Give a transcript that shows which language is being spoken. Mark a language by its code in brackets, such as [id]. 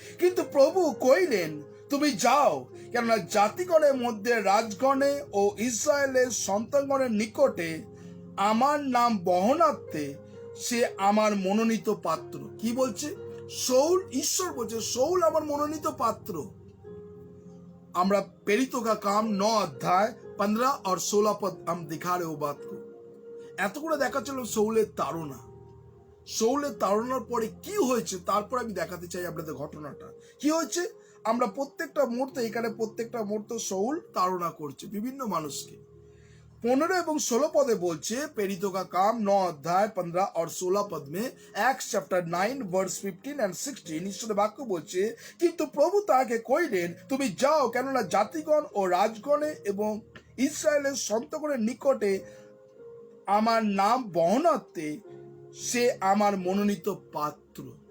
[bn] কিন্তু প্রভু কইলেন, তুমি যাও, কেননা জাতিগণের মধ্যে রাজগণে ও ইসরায়েলের সন্তানগণের নিকটে আমার নাম বহনার্থে সে আমার মনোনীত পাত্র। কি বলছে? শৌল, ঈশ্বর বলছে শৌল আমার মনোনীত পাত্র। আমরা [hi] प्रेरितों का काम 9 अध्याय 15 और 16 पद हम दिखा रहे हो बात को। [bn] এত করে দেখাচ্ছিল শৌলের তাড়না, শৌলের তাড়নার পরে কি হয়েছে তারপর আমি দেখাতে চাই আপনাদের ঘটনাটা। কি হয়েছে? আমরা প্রত্যেকটা মুহূর্তে, এখানে প্রত্যেকটা মুহূর্তে শৌল তাড়না করছে বিভিন্ন মানুষকে। 15 এবং 16 পদে বলছে, [hi] प्रेरितों का काम 9 अध्याय 15 और 16 पद में, [en] Acts chapter 9 verse 15 and 16, [bn] ঈশ্বরের বাক্য বলছে, কিন্তু প্রভু তাকে কইলেন, তুমি যাও, কেননা জাতিগণ ও রাজগণে এবং ইসরায়েলের সন্তগণের নিকটে আমার নাম বহনার্থে সে আমার মনোনীত পাত্র।